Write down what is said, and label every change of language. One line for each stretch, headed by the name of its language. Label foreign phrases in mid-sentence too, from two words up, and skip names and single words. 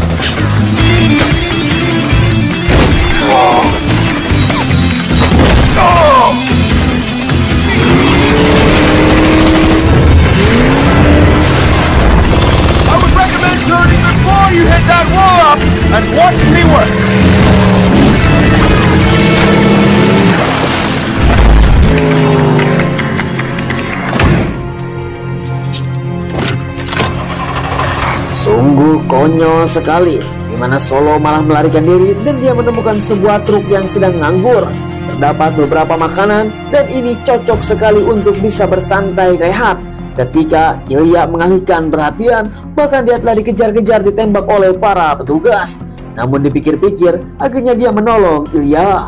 English: I would recommend turning before you hit that wall up and watch me work.
Indonesian: Sungguh konyol sekali, di mana Solo malah melarikan diri dan dia menemukan sebuah truk yang sedang nganggur. Terdapat beberapa makanan dan ini cocok sekali untuk bisa bersantai rehat. Ketika Ilya mengalihkan perhatian, bahkan dia telah dikejar-kejar ditembak oleh para petugas. Namun dipikir-pikir, akhirnya dia menolong Ilya.